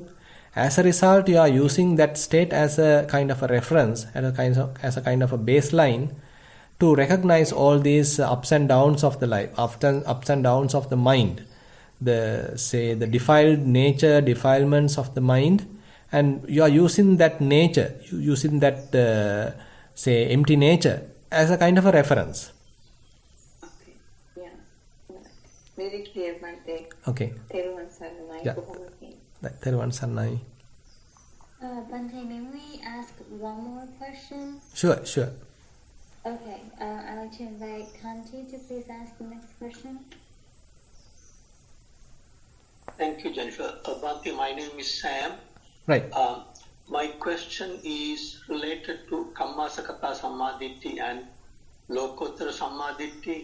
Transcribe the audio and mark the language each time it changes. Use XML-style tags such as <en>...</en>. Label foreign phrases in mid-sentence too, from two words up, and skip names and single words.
<en>As a result, you are using that state as a kind of a reference, as a kind of a baseline to recognize all these ups and downs of the life, ups and downs of the mind, the defiled nature, defilements of the mind, and you are using that nature, using that empty nature as a kind of a reference. Okay, yeah, very clear, Bhante. Okay.</en> <si>තෙරෝ සරණයි. Yeah. තෙරෝ සරණයි.</si> <en>Bhante, may we ask one more question? Sure. Okay, I'd like to invite Kanti to please ask the next question. Thank you, Jennifer. Bhante, my name is Sam. Right. My question is related to</en> <pi>Kammasakata Sammaditthi</pi> <en>and</en> <pi>Lokottara Sammaditthi.</pi>